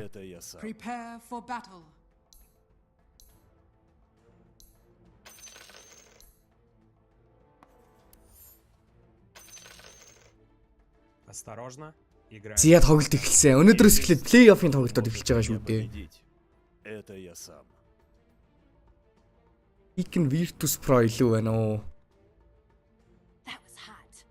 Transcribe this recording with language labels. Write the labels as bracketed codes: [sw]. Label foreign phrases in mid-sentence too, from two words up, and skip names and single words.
[ru] Это я сам. [en] Prepare for battle. [ru] Осторожно. Играй. [mn] Зя тоглолт эхэлсэн. Өнөөдрөөс эхлээд плей-оффын тоглолтууд эхэлж байгаа шүү дээ. [ru] Это я сам. [mn] Kn1Fe Pro илүү байна уу? [en] That was hot.